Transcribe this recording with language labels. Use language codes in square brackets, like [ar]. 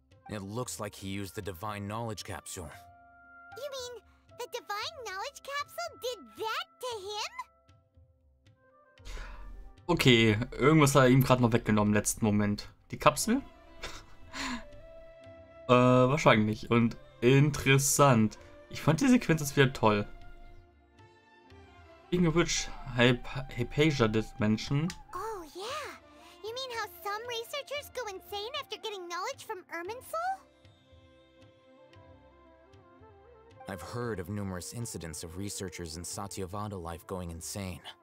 [en] It looks like he used the Divine Knowledge Capsule. You mean the Divine Knowledge Capsule did that to him? [de] Okay, irgendwas hat er ihm gerade noch weggenommen im letzten Moment. Die Kapsel? Wahrscheinlich. Und interessant. Ich fand die Sequenz jetzt wieder toll. [en] Speaking of which, Hypatia did mention. Oh yeah. You mean how some researchers go insane after getting knowledge from Irminsul? I've heard of numerous incidents of researchers in Satyavada life going insane.